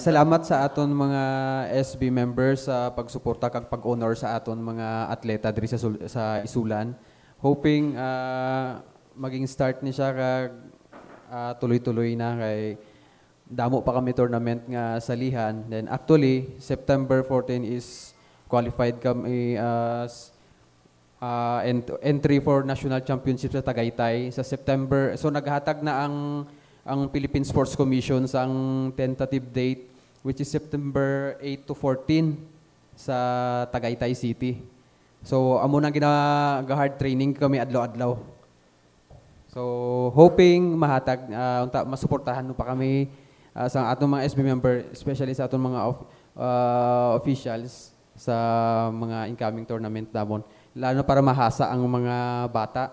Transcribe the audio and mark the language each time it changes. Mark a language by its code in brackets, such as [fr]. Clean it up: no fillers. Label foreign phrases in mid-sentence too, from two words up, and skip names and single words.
[hil] Salamat sa aton mga SB members sa pagsuporta kag pag-honor sa aton mga atleta diri sa Isulan. Hoping maging start ni siya kag tuloy-tuloy na kay damo pa kami tournament nga salihan. [en] Then actually September 14 is qualified kami as entry for national championship sa Tagaytay sa September. [hil] So naghatag na ang Philippine Sports Commission sa [en] tentative date which is [hil] September 8 to 14 sa Tagaytay City. So amo nang gina- [en] hard training [hil] kami adlaw-adlaw. So hoping mahatag unta masuportahan no pa kami sa atong mga SB member, especially sa atong mga officials sa mga [en] incoming tournament [hil] namon, lalo para mahasa ang mga bata.